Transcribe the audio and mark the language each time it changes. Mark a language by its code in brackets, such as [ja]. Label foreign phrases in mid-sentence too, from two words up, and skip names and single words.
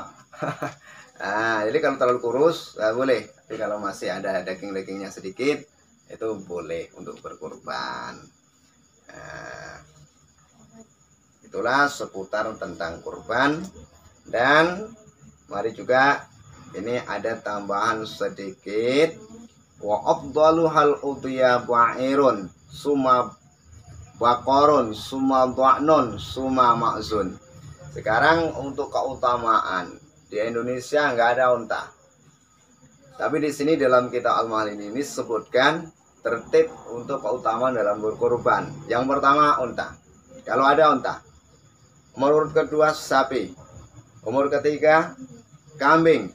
[id] Nah, jadi kalau terlalu kurus nggak boleh, tapi kalau masih ada daging-dagingnya sedikit itu boleh untuk berkorban. Nah, itulah seputar tentang kurban. Dan mari juga ini ada tambahan sedikit, [ar] وأفضل الأضحية بعير ثم بقر ثم ضأن ثم معز. [id] Sekarang untuk keutamaan di Indonesia nggak ada unta, tapi di sini dalam kitab Al-Mahali ini sebutkan tertib untuk keutamaan dalam berkorban. Yang pertama unta, kalau ada unta. Nomor kedua sapi. Nomor ketiga kambing.